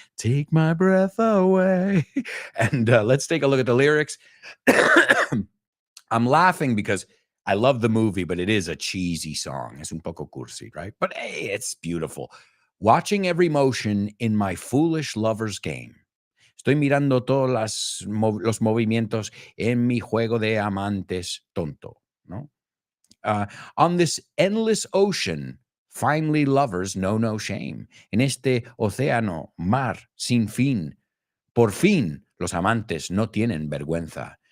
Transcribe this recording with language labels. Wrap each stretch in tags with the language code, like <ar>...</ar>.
<en>Take my breath away. And let's take a look at the lyrics. I'm laughing because I love the movie, but it is a cheesy song.</en> <es>Es un poco cursi,</es> <en>right? But hey, it's beautiful. Watching every motion in my foolish lover's game.</en> <es>Estoy mirando todos los movimientos en mi juego de amantes tonto, ¿no?</es> <en>On this endless ocean, finally lovers know no shame.</en> <es>En este océano, mar sin fin, por fin los amantes no tienen vergüenza.</es>